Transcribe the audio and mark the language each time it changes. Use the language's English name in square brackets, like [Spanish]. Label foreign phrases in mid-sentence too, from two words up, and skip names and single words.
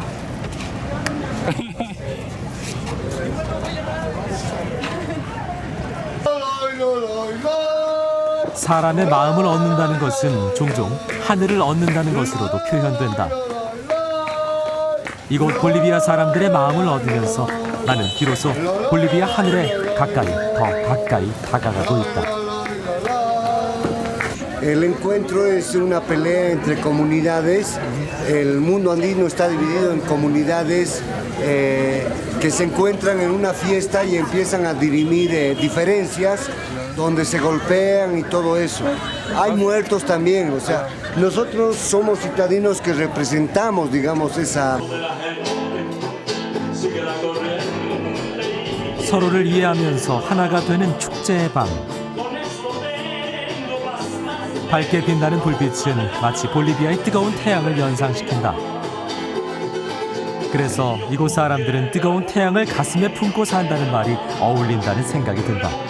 [Korean] 사람의 마음을 얻는다는 것은 종종 하늘을 얻는다는 것으로도 표현된다. 이곳 볼리비아 사람들의 마음을 얻으면서 나는 비로소 볼리비아 하늘에 가까이 더 가까이 다가가고 있다. [Spanish] El encuentro es una pelea entre comunidades. El mundo andino está dividido en comunidades que se encuentran en una fiesta y empiezan a dirimir diferencias, donde se golpean y todo eso. Hay muertos también, o sea, nosotros somos citadinos que representamos, digamos, esa... [Korean] 서로를 이해하면서 하나가 되는 축제의 밤. 밝게 빛나는 불빛은 마치 볼리비아의 뜨거운 태양을 연상시킨다. 그래서 이곳 사람들은 뜨거운 태양을 가슴에 품고 산다는 말이 어울린다는 생각이 든다.